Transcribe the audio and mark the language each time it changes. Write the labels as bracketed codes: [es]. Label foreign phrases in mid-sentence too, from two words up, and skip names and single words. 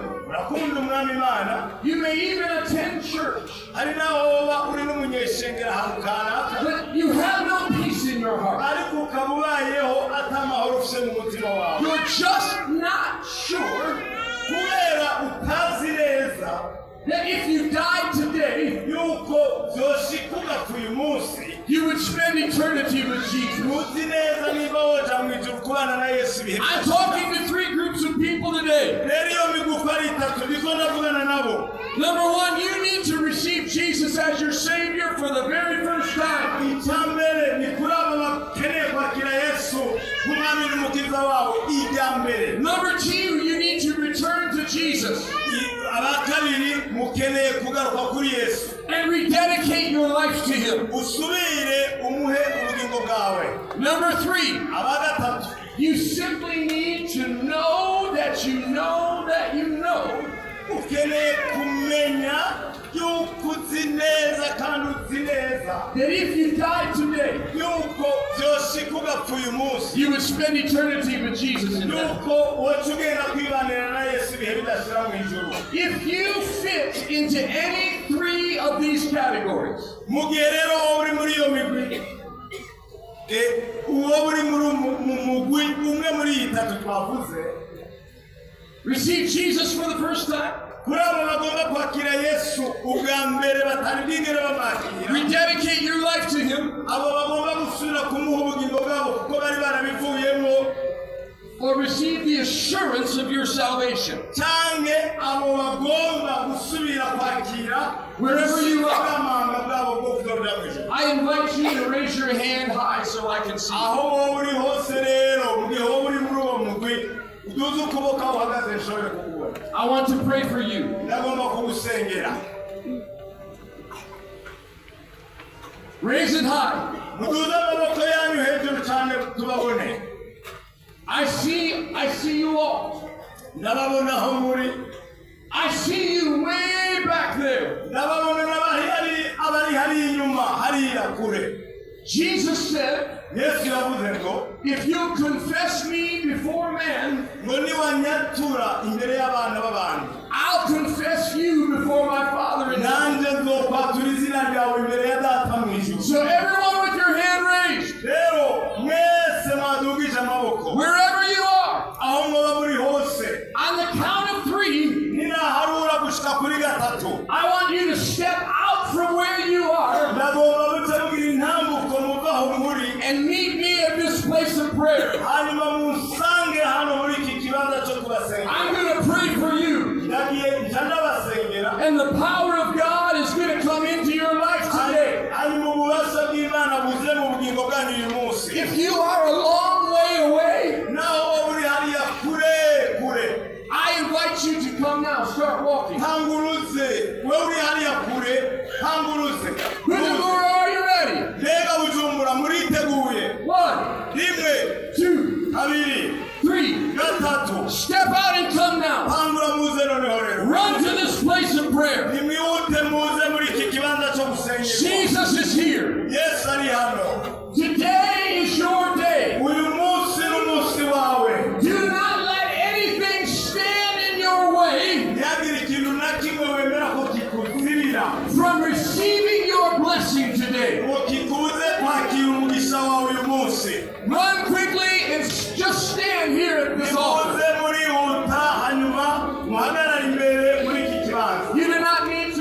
[rn] Urakunda Umwami Imana. [en] You may even attend church, [rn] Hari naho woba uri n'umunyeshengera ahantu kanaka, [en] but you have no peace in your heart. [rn] ariko ukaba ubayeho atamahoro ufise mu mutima wawe, [en] You're just not sure [rn] kubera utazi neza [en] that if you died today, [rn] yuko vyoshika ugapfa uyu munsi. [en] you would spend eternity with Jesus. [rn] Ntuzi neza niba woja mu ijuru kubana na Yesu ibihe [en] I'm [rn] byose. [en] talking to three groups of people today. [rn] Rero iyo migufu ari itatu ndiko ndavugana nabo. [en] Number one, you need to receive Jesus as your Savior for the very first time. [rn] Icyambere ni kuri abo bakeneye kwakira Yesu nk'umwami n'umukiza wabo. Icyambere. [en] Number two, you need to return to Jesus [rn] Abakabiri mukeneye kugaruka kuri Yesu, [en] and rededicate your life to Him. [rn] usubire umuhe ubugingo bwawe. [en] Number three, [rn] Abagatatu, [en] you simply need to know that you know that you know [rn] ukeneye kumenya yuko uzi neza kandi uzi neza [en] that if you died today, [rn] yuko vyoshika ugapfa uyu munsi, [en] you would spend eternity with Jesus in heaven. [rn] yuko woca ugenda kwibanira na Yesu ibihe bidashira mu ijuru. [en] If you fit into any three of these categories, [rn] Mu gihe rero wowe uri muri iyo migwi, wowe uri mu mugwi umwe muri iyi itatu twavuze, [en] receive Jesus for the first time, [rn] kuri abo bagomba kwakira Yesu ubwa mbere batari bwigere bamwakira, [en] rededicate your life to Him, [rn] abo bagomba gusubira kumuha ubugingo bwabo kuko bari barabivuyemo, [en] or receive the assurance of your salvation. [rn] canke abo bagomba gusubira kwakira [en] Wherever you are. [rn] ubwamanga bwabo bwo kuzoja mu ijuru. [en] I invite you to raise your hand high so I can see you. [rn] Aho wowe uri hose rero, mu gihe wowe uri muri uwo mugwi, uduze ukuboko aho uhagaze nshobore kukubona. [en] I want to pray for you. [rn] Ndagomba kugusengera. [en] Raise it high. [rn] Muduze amaboko yanyu hejuru cyane tubabone. [en] I see you all. [rn] Ndababona aho muri. [en] I see you way back there. [rn] Ndababona abari hari inyuma hariya kure. [en] Jesus said, [rn] Yesu yavuze ngo, [en] if you confess me before men, [rn] ngo niwanyatura imbere y'abana b'abantu, [en] I'll confess you before my Father in heaven. [rn] nanjye nzokwatura izina ryawe imbere ya Data mu ijuru. [en] So everyone with your hand raised, [rn] Rero mwese mwadugije amaboko, [en] wherever you are, [rn] aho mwoba muri hose, [en] on the count of three, [rn] ninaharura gushika kuri gatatu, [en] I want you to step out from where you are [rn] ndagomba gutegura intambuko muva aho muri, [en] and meet me at this place of prayer. [rn] hanyuma munsange hano muri iki kibanza cyo kubasengera. [en] I'm going to pray for you, [rn] Ndagiye nja ndabasengera, [en] and the power of God is going to come into your life today. [rn] hanyuma ububasha bw'Imana buze mu bugingo bwanyu uyu munsi. [en] If you are a long way away, [rn] Naho wowe uri hariya kure kure, [en] I invite you to come now. Start walking. [rn] hanguruze. Wewe uri hariya kure, hanguruze. [en] Bujumbura, are you ready? [rn] Mbega Bujumbura muriteguye? [en] 1, [rn] Rimwe, [en] 2, [rn] kabiri, [en] 3. [rn] gatatu. [en] Step out and come now. [rn] Hangura muze noneho rero. [en] Run to this place of prayer. [rn] Nimwihute muze muri iki kibanza cyo gusengera. [en] Jesus is here. [rn] Yesu ari hano. [en] Today is your day. [rn] Uyu munsi n'umunsi wawe. [en] Do not let anything stand in your way [rn] Ntihagire ikintu na kimwe wemera ko kikuzibira, [en] from receiving your blessing today. [rn] ngo kikubuze kwakira umugisha wawe uyu munsi. [en] Run quickly and just stand here at this altar. [rn] Nimuze murihuta hanyuma muhagarare imbere muri iki kibanza. [en] You do not need